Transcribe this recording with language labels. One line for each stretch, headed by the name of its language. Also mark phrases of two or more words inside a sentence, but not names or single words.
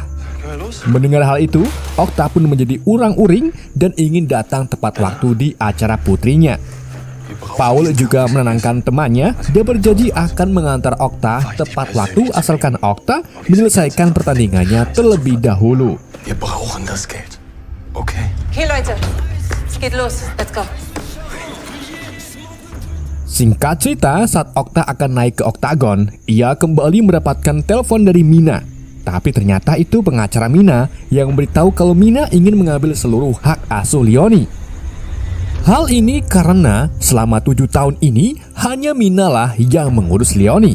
Indonesian: Mendengar hal itu, Octa pun menjadi urang-uring dan ingin datang tepat waktu di acara putrinya. Paul juga menenangkan temannya dan berjanji akan mengantar Octa tepat waktu asalkan Octa menyelesaikan pertandingannya terlebih dahulu.
German: Wir brauchen das Geld. Okay? Okay, Leute. Es geht los.
English: Let's go.
Indonesian: Singkat cerita, saat Octa akan naik ke oktagon, ia kembali mendapatkan telepon dari Mina. Tapi ternyata itu pengacara Mina yang memberitahu kalau Mina ingin mengambil seluruh hak asuh Leonie. Hal ini karena selama 7 tahun ini hanya Mina lah yang mengurus Leonie.